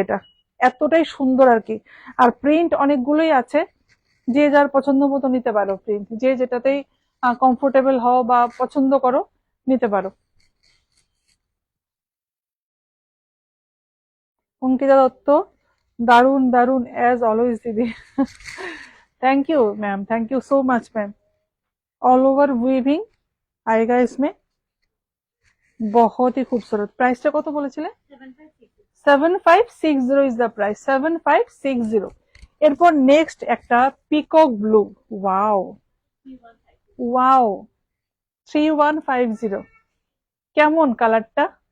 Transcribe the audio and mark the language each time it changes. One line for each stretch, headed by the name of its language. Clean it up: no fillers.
Bangla: এটা এতটাই সুন্দর আর কি। আর প্রিন্ট অনেকগুলোই আছে, যে যার পছন্দ মতো নিতে পারো প্রিন্ট, যে যেটাতেই কমফোর্টেবল হও বা পছন্দ করো নিতে পারো। অঙ্কিতা দত্ত, দারুন দারুন
English: As always दीदी।
Hindi: Thank you ma'am, thank you so much ma'am. All over weaving आएगा इसमें, बहुत ही खूबसूरत।
Bangla: प्राइसটা কত বলেছিলে? 7560 ইজ দ্য প্রাইস, 7560। এরপর নেক্সট একটা পিকক ব্লু, ওয়াও ওয়াও, 3150। কেমন কালারটা?